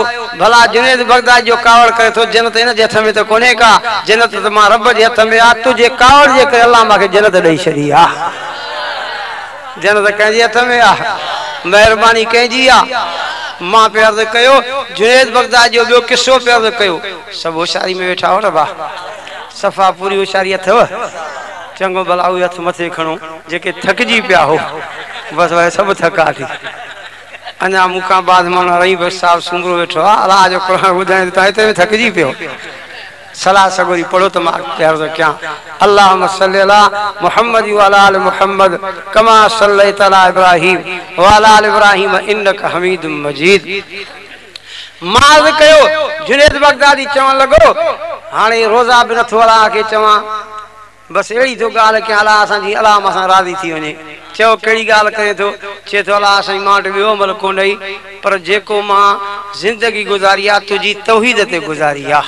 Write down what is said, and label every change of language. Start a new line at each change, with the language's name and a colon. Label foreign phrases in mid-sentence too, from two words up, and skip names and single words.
Sindhi: भला जुनैद बगदादी जो कावड़ करे तो जन्नत इन जे हथ में तो कोने का, जन्नत तो मां रब जे हथ में आ। तुझे कावड़ जे करे अल्लाह मूंखे जन्नत ॾेई छॾी आ। जन्नत कंहिंजे हथ में आ? महिरबानी कंहिंजी आ? मां पे अर्ज़ु कयो जुनैद बगदादी जो ॿियो किस्सो पे अर्ज़ु कयो। सभु होशियारी में वेठा हो न बा, सफ़ा पूरी होशियारी अथव। चङो भला उहे हथ मथे खणो जेके थकिजी पिया हो, बसि वरी सभु थका थी। अञा मूंखां बाद माण्हू रही बसि साहिबु सुंगरो वेठो आहे, अलाह जो क़ुर ॿुधाईं तव्हां हिते में थकिजी पियो। सलाह सगोरी पढ़ो त मां अर्ज़ु कयां।
Arabic: اللهم صل على محمد وعلى آل محمد كما صليت على إبراهيم وعلى آل إبراهيم إنك حميد مجيد.
Sindhi: माज़ कयो जुनैद बगदादी चवण लॻो हाणे रोज़ा बि नथो अलाह खे चवां, बसि अहिड़ी थो ॻाल्हि कयां अलाह असांजी अलाह मां राज़ी थी वञे। चयो कहिड़ी ॻाल्हि करे थो? चए थो अलाह साईं मां वटि ॿियो अमल कोन्हे, पर जेको मां ज़िंदगी गुज़ारी आहे तुंहिंजी तौहीद ते गुज़ारी आहे।